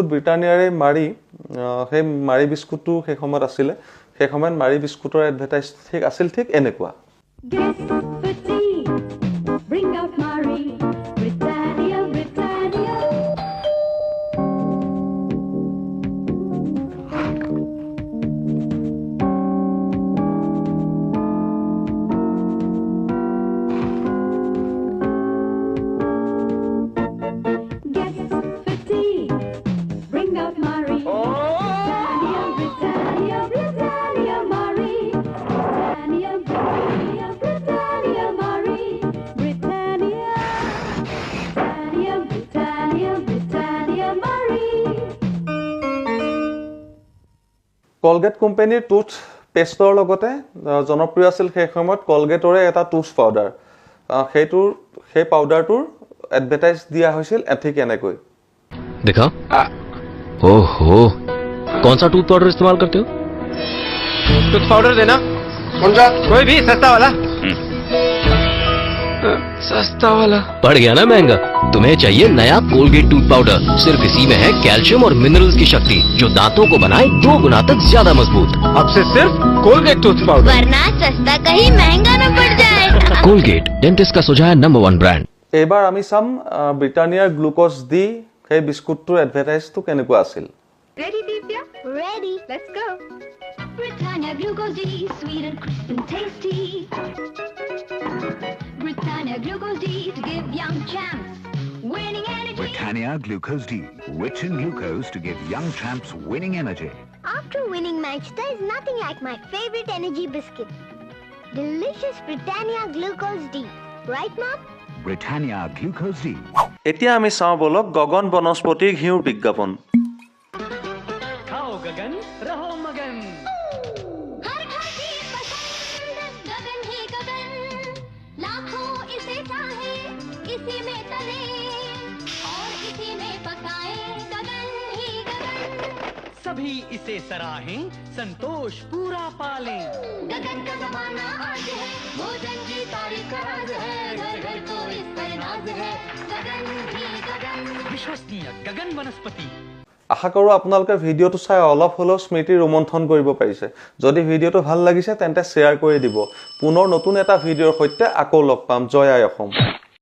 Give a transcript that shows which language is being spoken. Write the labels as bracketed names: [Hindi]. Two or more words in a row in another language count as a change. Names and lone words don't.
[Assamese] ব্ৰিটানিয়াৰে মাৰি সেই মাৰি বিস্কুটটো সেই সময়ত আছিল সেই সময়ত মাৰি বিস্কুটৰ এডভাৰটাইজ ঠিক আছিল ঠিক এনেকুৱা [English] Get petite. Bring out Marie. Britannia, Britannia. Get petite. Bring out Marie. Britannia, Britannia, Britannia, Marie. Britannia, Britannia, Britannia, Marie. Britannia, Britannia, Britannia, Britannia, Marie. [Assamese] কলগেট কোম্পানীৰ [English] tooth paste [Assamese] লগতে জনপ্ৰিয় আছিল সেই সময়ত কলগেটৰে এটা [English] tooth powder [Assamese] সেই পাউডাৰটোৰ এডভাৰটাইজ দিয়া হৈছিল ঠিক এনেকৈ [Hindi] दिखाओ ओहो कौन सा [English] tooth powder [Hindi] इस्तेमाल करते हो? [English] tooth powder [Hindi] देना। कौन सा? कोई भी सस्ता वाला। सस्ता वाला पड़ गया ना महंगा। तुम्हें चाहिए नया कोलगेट [English] tooth powder. [Hindi] सिर्फ इसी में है कैल्शियम और मिनरल्स की शक्ति जो दांतों को बनाए 2 गुना तक ज्यादा मजबूत। अब से सिर्फ कोलगेट [English] tooth powder. [Hindi] वरना सस्ता कहीं महंगा न पड़ जाए। कोलगेट डेंटिस्ट का सुझाव नंबर 1 ब्रांड। [Assamese] এইবাৰ আমি চাম ব্ৰিটানিয়াৰ গ্লুক'জ ডি সেই বিস্কুটটোৰ এডভাৰটাইজটো কেনেকুৱা আছিল। [English] Ready, Divya? Ready. Let's go. Britannia Glucose D, sweet and crisp and tasty. Britannia Glucose D to give young champs winning energy. Britannia Glucose D, rich in glucose to give young champs winning energy. After winning match, there is nothing like my favorite energy biscuit. Delicious Britannia Glucose D. Right, Mom? Britannia Glucose D. [Assamese] এতিয়া আমি চাওঁ বলক গগন বনস্পতিৰ ঘিউৰ বিজ্ঞাপন। [Hindi] खाओ गगन रहो मगन। हर घर की पसंद गगन ही गगन, लाखों इसे चाहे, इसी में तले और इसी में पकाए, गगन ही गगन। सभी इसे सराहें, संतोष पूरा पालें। गगन का जमाना आज है, भोजन की तारीफ का राज है, घर घर को इस पर नाज है, गगन ही गगन। विश्वसनीय गगन वनस्पति। [Assamese] আশা কৰোঁ আপোনালোকে ভিডিঅ'টো চাই অলপ হ'লেও স্মৃতি ৰোমন্থন কৰিব পাৰিছে। যদি ভিডিঅ'টো ভাল লাগিছে তেন্তে শ্বেয়াৰ কৰি দিব। পুনৰ নতুন এটা ভিডিঅ'ৰ সৈতে আকৌ লগ পাম। জয় আই অসম।